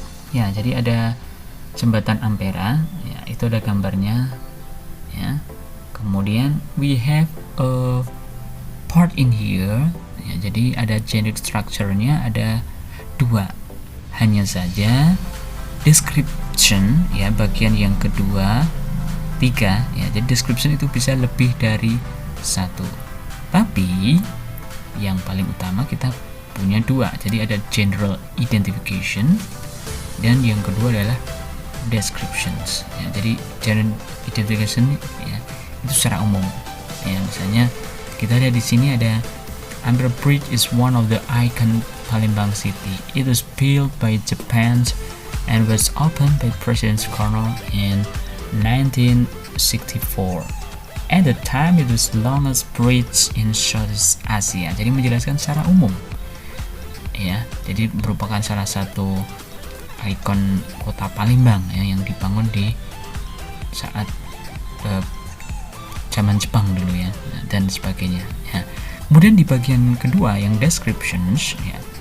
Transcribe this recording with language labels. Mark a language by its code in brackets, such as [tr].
[id] Ya, jadi ada jembatan Ampera, ya, itu ada gambarnya ya. Kemudian [en] we have a part in here. [id] Ya, jadi ada generic structure-nya ada 2. Hanya saja description ya bagian yang kedua 3 ya. Jadi description itu bisa lebih dari 1. Tapi yang paling utama kita punya 2. Jadi ada general identification dan yang kedua adalah descriptions ya. Jadi general identification ya itu secara umum ya. Misalnya kita lihat di sini ada [en] Ampera Bridge is one of the icon Palembang city. It was built by Japan and was opened by President Soekarno in 1964. At the time, it was the longest bridge in Southeast Asia. [id] Jadi menjelaskan secara umum, ya. Jadi merupakan salah satu ikon kota Palembang ya, yang dibangun di saat zaman Jepang dulu ya, dan sebagainya. Ya. Kemudian di bagian kedua yang descriptions ya.